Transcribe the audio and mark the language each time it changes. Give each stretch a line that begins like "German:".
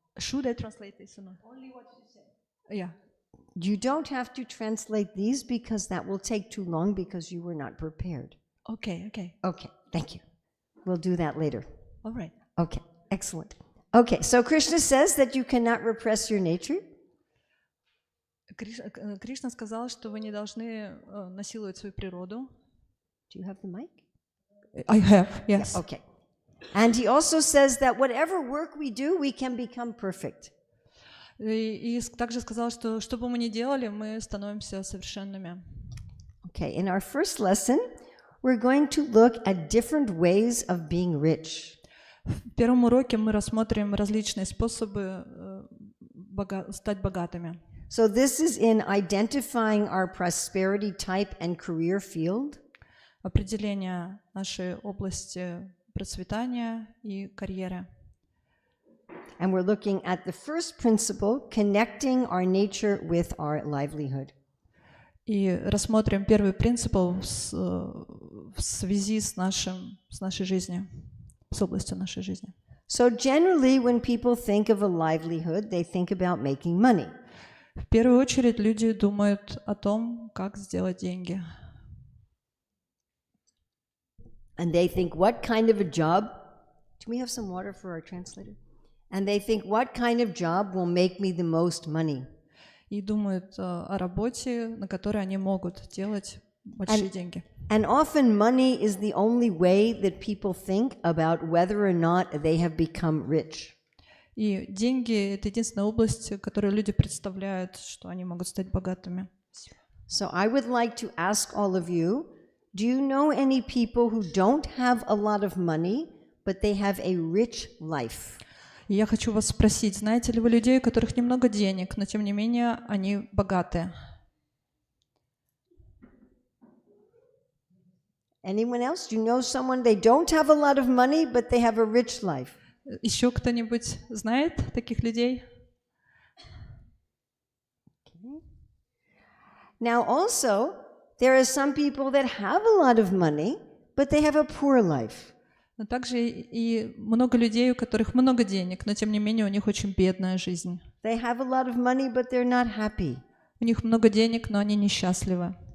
English: Should I translate this or not? Only what you said. Yeah. You don't have to translate these because that will take too long because you were not prepared. Okay, okay. Okay, thank you. We'll do that later. All right. Okay, excellent. Okay, so Krishna says that you cannot repress your nature.
Russian: Кришна сказал, что вы не должны насиловать свою природу.
English: Do you have the mic? I have, yes. Yeah, okay. And he also says that whatever work we do, we can become perfect.
Russian: И также сказал, что что бы мы ни делали, мы становимся совершенными.
English: Okay, in our first lesson, we're going to look at different ways of being rich.
Russian: В первом уроке мы рассмотрим различные способы стать богатыми.
English: So this is in identifying our prosperity type and career field.
Russian: Определение нашей области процветания и карьеры.
English: And we're looking at the first principle, connecting our nature with our livelihood.
Russian: И рассмотрим первый принцип в связи с нашей жизнью, с областью нашей жизни.
English: So generally, when people think of a livelihood, they think about making money.
Russian: В первую очередь люди думают о том, как сделать деньги.
English: And they think, what kind of a job? Do we have some water for our translator? And they think, what kind of job will make me the most money?
Russian: И думают о работе, на которой они могут делать большие деньги.
English: And often money is the only way that people think about whether or not they have become rich.
Russian: И деньги — это единственная область, которую люди представляют, что они могут стать богатыми.
English: So I would like to ask all of you, do you know any people who don't have a lot of money, but they have a rich life?
Russian: И я хочу вас спросить, знаете ли вы людей, у которых немного денег, но тем не менее они богатые?
English: Anyone else? Do you know someone, they don't have a lot of money, but they have a rich life?
Russian: Еще кто-нибудь знает таких людей?
English: Okay. Now also, there are some people that have a lot of money, but they have a poor life.
Russian: Но также и много людей, у которых много денег, но тем не менее у них очень бедная жизнь.
English: They have a lot of money, but they're not happy.
Russian: У них много денег, но они несчастливы.